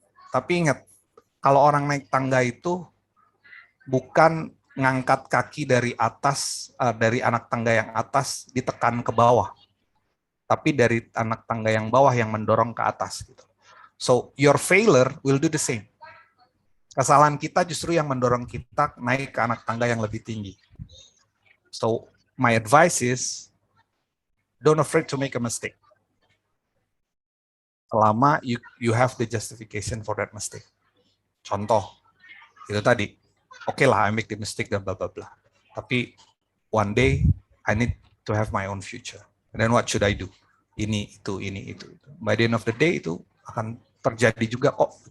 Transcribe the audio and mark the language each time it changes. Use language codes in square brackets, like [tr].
[id] Tapi ingat, kalau orang naik tangga itu bukan ngangkat kaki dari atas, dari anak tangga yang atas ditekan ke bawah, tapi dari anak tangga yang bawah yang mendorong ke atas. Gitu. [en] So your failure will do the same. [id] Kesalahan kita justru yang mendorong kita naik ke anak tangga yang lebih tinggi. [en] So my advice is, don't afraid to make a mistake. Selama you have the justification for that mistake. [id] Contoh, itu tadi. [en] Oke lah, I make the mistake dan blah blah blah. [id] Tapi one day [en] I need to have my own future. And then what should I do? [id] Ini itu. [en] By the end of the day [id] itu akan terjadi juga kok.